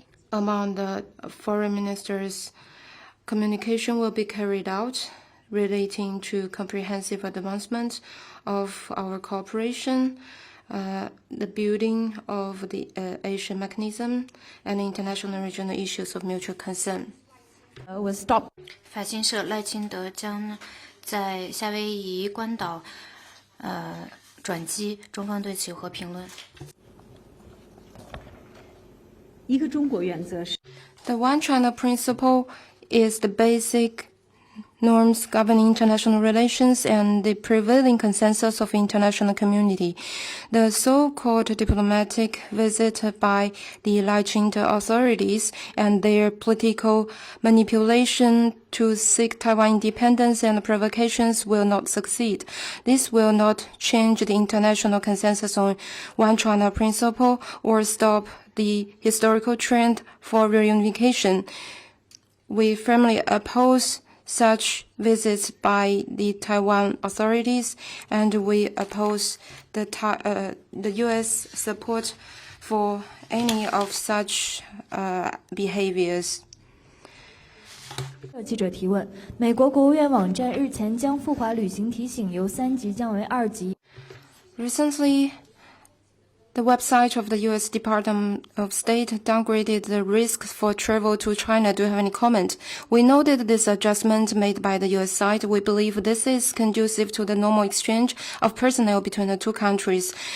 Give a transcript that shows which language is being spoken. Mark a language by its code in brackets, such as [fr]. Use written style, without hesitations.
[en] Among the foreign ministers, communication will be carried out relating to comprehensive advancement of our cooperation, the building of the Asian mechanism, and international and regional issues of mutual concern. Was stop. [zh] 法新社赖清德将在夏威夷关岛转机，中方对其有何评论？一个中国原则是 [en] The One China principle is the basic norms governing international relations and the prevailing consensus of international community. The so-called diplomatic visit by the Lai-Ching authorities and their political manipulation to seek Taiwan independence and provocations will not succeed. This will not change the international consensus on One China principle or stop the historical trend for reunification. We firmly oppose such visits by the Taiwan authorities, and we oppose the U.S. support for any of such behaviors. [zh] 记者提问：美国国务院网站日前将赴华旅行提醒由3级降为2级。 [en] Recently, the website of the U.S. Department of State downgraded the risks for travel to China. Do you have any comment? We noted this adjustment made by the U.S. side. We believe this is conducive to the normal exchange of personnel between the 2 countries.